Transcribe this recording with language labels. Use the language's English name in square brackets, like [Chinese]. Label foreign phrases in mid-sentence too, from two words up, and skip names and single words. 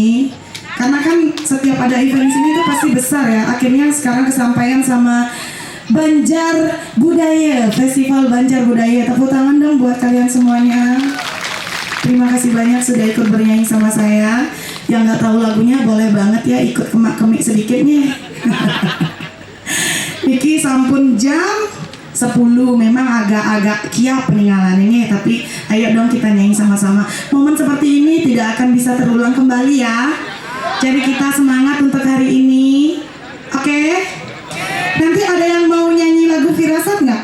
[Indonesian] Karena kan setiap ada event di sini itu pasti besar ya. Akhirnya sekarang kesampaian sama Banjar Budaya, Festival Banjar Budaya. Tepuk tangan dong buat kalian semuanya. Terima kasih banyak sudah ikut bernyanyi sama saya. Yang nggak tahu lagunya boleh banget ya ikut kemak-kemik sedikitnya. [Balinese] Niki sampun jam 10, [Indonesian] memang agak-agak kiap peninggalan ini, tapi ayo dong kita nyanyi sama-sama. Momen seperti ini tidak akan bisa terulang kembali ya. Jadi kita semangat untuk hari ini. Oke? Nanti ada yang mau nyanyi lagu Firasat nggak?